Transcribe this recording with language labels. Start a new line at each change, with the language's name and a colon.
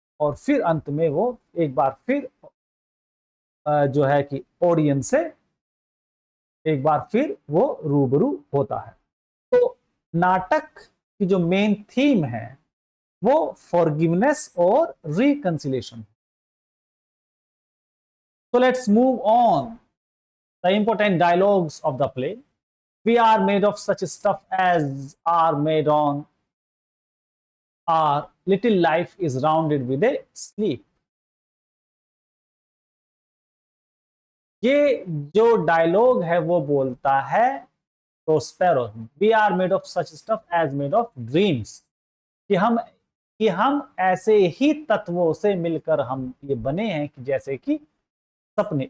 Hindi: और फिर अंत में वो एक बार फिर जो है कि ऑडियंस से एक बार फिर वो रूबरू होता है। तो नाटक की जो मेन थीम है वो फॉरगिवनेस और reconciliation.
English: So let's move on. The important dialogues of the play. We are made of such stuff as are made on. Our little life is rounded with a sleep.
Hindi: ये जो dialogue है वो बोलता है Prospero,
English: We are made of such stuff as made of dreams.
Hindi: कि हम ऐसे ही तत्वों से मिलकर हम ये बने हैं कि जैसे कि सपने.